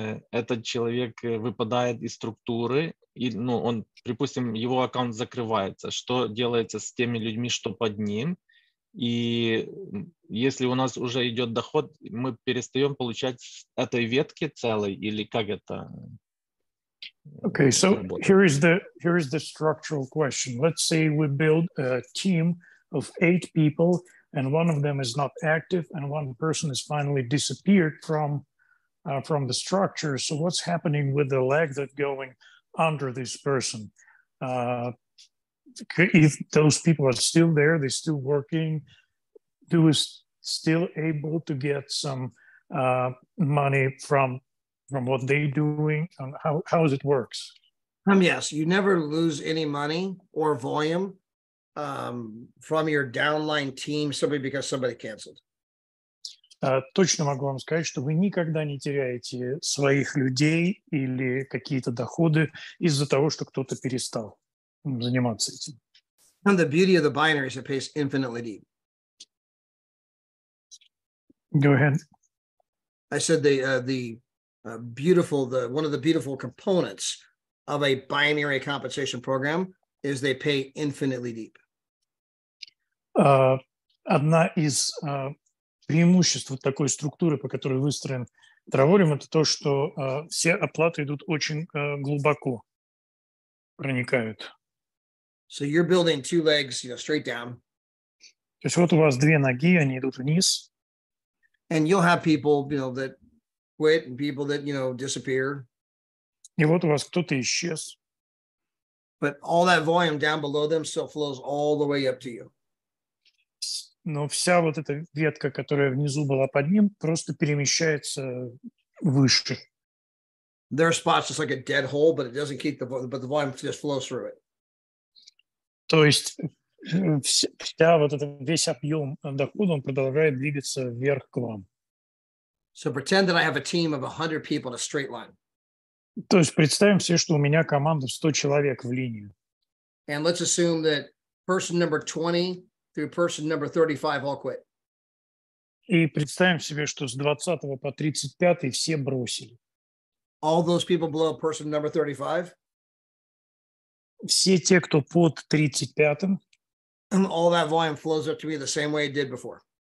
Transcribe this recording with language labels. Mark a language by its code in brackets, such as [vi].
[ru] Этот человек выпадает из структуры, и, он, припустим, его аккаунт закрывается. Что делается с теми людьми, что под ним? И если у нас уже идет доход, мы перестаем получать с этой ветки целой, или как это? [en] Okay, so here is the structural question. Let's say we build a team of 8 people, and one of them is not active, and one person has finally disappeared from the structure. So what's happening with the leg that's going under this person? If those people are still there, they're still working, who is still able to get some money from what they're doing, and how it works? Yes, you never lose any money or volume from your downline team simply because somebody canceled. [ru] Точно могу вам сказать, что вы никогда не теряете своих людей или какие-то доходы из-за того, что кто-то перестал заниматься этим. [en] And the beauty of the binary is it pays infinitely deep. Go ahead. I said one of the beautiful components of a binary compensation program is they pay infinitely deep. [ru] Одна из преимуществ такой структуры, по которой выстроен Travorium, это то, что все оплаты идут очень глубоко, проникают. [en] So you're building 2 legs, straight down. [ru] То есть вот у вас 2 ноги, они идут вниз. [en] And you'll have people, that quit and people that, disappear. [ru] И вот у вас кто-то исчез. [en] But all that volume down below them still flows all the way up to you. [ru] Но вся вот эта ветка, которая внизу была под ним, просто перемещается выше. [en] Their spot's just like a dead hole, but it doesn't keep but the volume just flows through it. [ru] То есть весь объем дохода, он продолжает двигаться вверх к вам. [en] So pretend that I have a team of 100 people in a straight line. [ru] То есть представим себе, что у меня команда в 100 человек в линию. [en] And let's assume that person number 20 through person number 35 all quit. [ru] И представим себе, что с 20 по 35 все бросили. [en] All those people below person number 35, [ru] Все те, кто под 35-м, [en] and all that volume flows up to me the same way it did before.